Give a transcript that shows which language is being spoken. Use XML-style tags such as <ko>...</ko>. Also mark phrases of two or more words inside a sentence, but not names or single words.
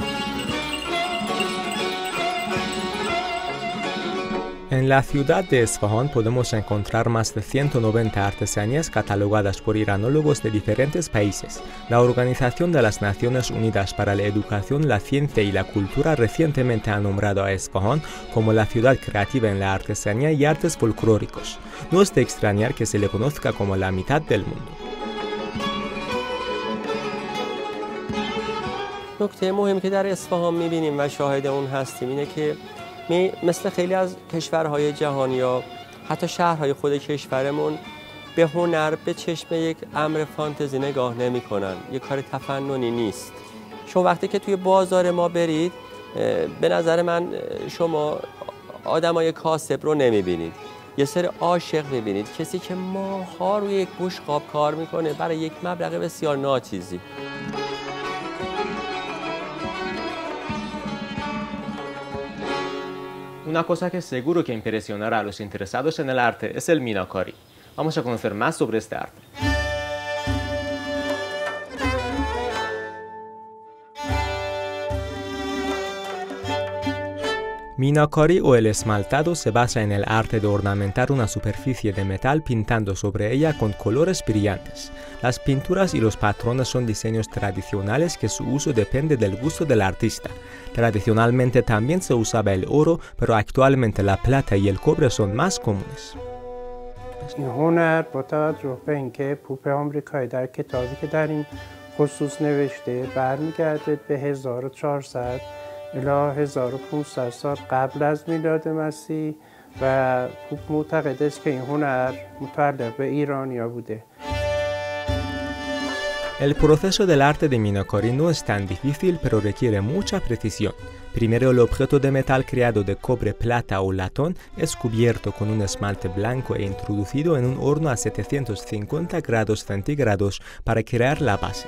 <es>En la ciudad de Esfahán podemos encontrar más de 190 artesanías catalogadas por iranólogos de diferentes países. La Organización de las Naciones Unidas para la Educación, la Ciencia y la Cultura recientemente ha nombrado a Esfahán como la ciudad creativa en la artesanía y artes folclóricos. No es de extrañar que se le conozca como la mitad del mundo.</es> <fa>نکته مهمی که در اصفهان می‌بینیم و شاهد اون هستیم اینه که مثل خیلی از کشورهای جهانی یا حتی شهرهای خود کشورمون به هنر به چشم یک امر فانتزی نگاه نمی‌کنن. یک کار تفننی نیست. شما وقتی که توی بازار ما برید به نظر من شما آدمای کاسب رو نمی‌بینید. یه سری عاشق می‌بینید، کسی که ماه‌ها روی یک بشقاب کار می‌کنه برای یک مبلغ بسیار ناچیزی.</fa> <es>Una cosa que seguro que impresionará a los interesados en el arte es el minakari. Vamos a conocer más sobre este arte. Minakari o el esmaltado se basa en el arte de ornamentar una superficie de metal pintando sobre ella con colores brillantes. Las pinturas y los patrones son diseños tradicionales que su uso depende del gusto del artista. Tradicionalmente también se usaba el oro, pero actualmente la plata y el cobre son más comunes.</es> <fa>این هنر با توجه به اینکه پوپ آمریکایی در کتابی که در این خصوص نوشته برمیگرده به 1400 الی 1500 سال قبل از میلاد مسیح و پوپ معتقد است که این هنر متعلق به ایرانیا بوده.</fa> <es>El proceso del arte de minakari no es tan difícil, pero requiere mucha precisión. Primero, el objeto de metal creado de cobre, plata o latón es cubierto con un esmalte blanco e introducido en un horno a 750 grados centígrados para crear la base.</es>